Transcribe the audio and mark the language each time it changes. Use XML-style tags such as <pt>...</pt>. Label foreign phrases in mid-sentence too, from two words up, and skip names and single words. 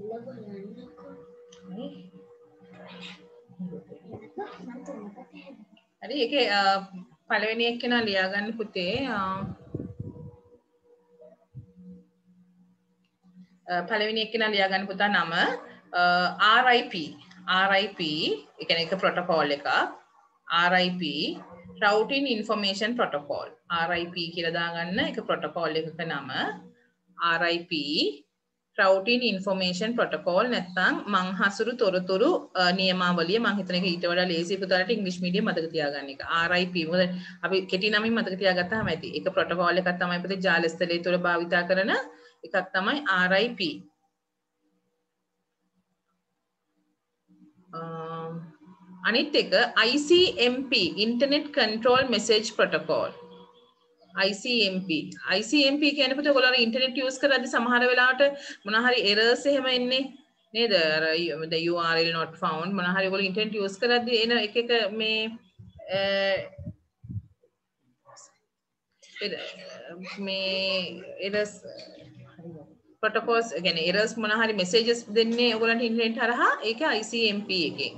<si>හරි ඒකේ පළවෙනි එක්කෙනා ලියා ගන්න පුතේ පළවෙනි එක්කෙනා ලියා ගන්න පුතා නම RIP ඒ කියන්නේ එක ප්‍රොටෝකෝල් එකක් RIP</si> <en>routing information protocol</en> <si>RIP කියලා දාගන්න එක ප්‍රොටෝකෝල් එකක නම RIP</si> <en>routing information protocol</en> <si>නැත්නම් මං හසුරු තොරතුරු නියමාවලිය මං හිතන එක ඊට වඩා ලේසි පුතාලට</si> <en>English medium</en> <si>මතක තියාගන්න එක RIP මොකද අපි කෙටි නමින් මතක තියාගත්තාම ඇති ඒක ප්‍රොටෝකෝල් එකක් තමයි පුතේ ජාලස්තලයේ තුල භාවිතා කරන එකක් තමයි RIP අනිත් එක ICMP Internet Control Message Protocol ICMP කියන්නේ පුතේ ඔයගොල්ලෝ</si> <en>internet use</en> <si>කරද්දි සමහර වෙලාවට මොන හරි errors එහෙම එන්නේ නේද අර</si> <en>the URL not found</en> <si>මොන හරි ඔයගොල්ලෝ</si> <en>internet use</en> <si>කරද්දි එන එක මේ</si> <en>errors protocols</en> <si>කියන්නේ errors මොන හරි messages දෙන්නේ ඔයගොල්ලන්ට ඉන්ටර්නෙට් හරහා ඒක ICMP එකෙන්</si>